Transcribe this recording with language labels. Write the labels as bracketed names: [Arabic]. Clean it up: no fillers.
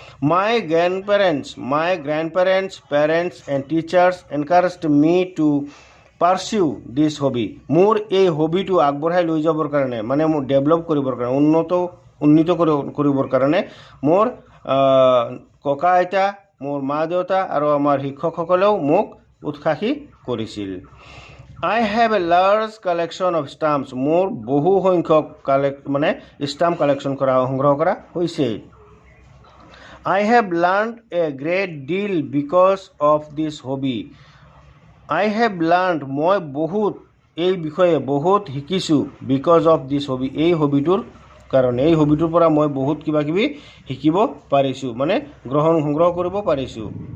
[English] My grandparents, parents and teachers encouraged me to pursue this hobby. [Assamese] মোৰ এই হবিটো আগবঢ়াই লৈ যাবৰ কাৰণে মোৰ ডেভেলপ কৰিবৰ কাৰণে, উন্নীত কৰিবৰ কাৰণে মোৰ ককা আইতা, মোৰ মা দেউতা আৰু আমাৰ শিক্ষকসকলেও মোক উৎসাহী কৰিছিল। [English] I have a large collection of stamps. [Assamese] মোৰ বহু সংখ্যক ষ্টাম্প সংগ্ৰহ কৰা হৈছে। [English] I have learned a great deal because of this hobby. I have learned [Assamese] মই এই বিষয়ে বহুত শিকিছোঁ [English] because of this hobby. [Assamese] এই হবিটোৰ কাৰণে, এই হবিটোৰ পৰা মই বহুত কিবা কিবি শিকিব পাৰিছোঁ, সংগ্ৰহ কৰিব পাৰিছোঁ।